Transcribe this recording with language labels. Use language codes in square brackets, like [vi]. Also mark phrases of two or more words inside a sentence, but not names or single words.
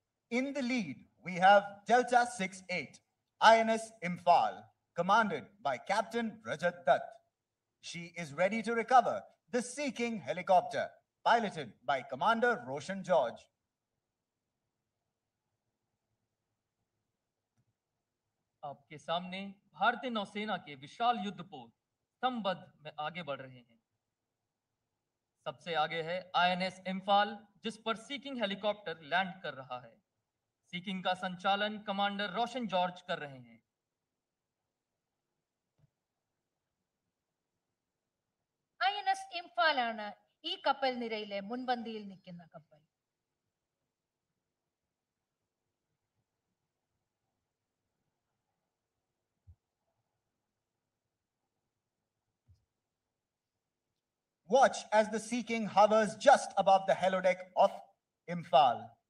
[en] In the lead, we have Delta 68, INS Imphal, commanded by Captain Rajat Dutt. She is ready to recover the Sea King helicopter, piloted by Commander Roshan George. [hi] आपके सामने भारतीय नौसेना के विशाल युद्धपोत स्तंभबद्ध में आगे बढ़ रहे हैं। सबसे आगे है आईएनएस इम्फाल, जिस पर सीकिंग हेलीकॉप्टर लैंड कर रहा है। सीकिंग का संचालन कमांडर रोशन जॉर्ज कर रहे हैं। [ml] INS ഇംഫാലാണ് ഈ കപ്പൽ നിരയിലെ മുൻപന്തിയിൽ നിൽക്കുന്ന കപ്പൽ. [en] Watch as the Sea King hovers just above the helideck of Imphal.